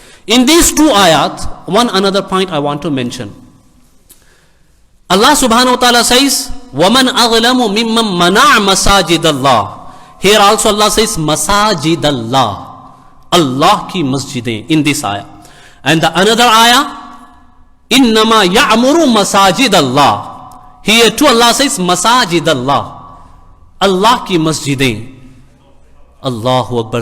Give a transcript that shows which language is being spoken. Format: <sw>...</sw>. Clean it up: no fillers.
<en>In these two ayat, one another point I want to mention. Allah subhanahu wa ta'ala says,</en> <ar>وَمَنْ أَغْلَمُ مِمَّنْ مَنَعَ مَسَاجِدَ اللَّهِ.</ar> <en>Here also Allah says, Masajid Allah.</en> <ur>Allah ki masjidin</ur> <en>in this ayah. And the another ayah,</en> <ar>إِنَّمَا يَعْمُرُ مَسَاجِدَ اللَّهِ.</ar> <en>Here too Allah says, Masajid Allah.</en> <ur>Allah ki masjidin.</ur> <en>Allahu Akbar.</en>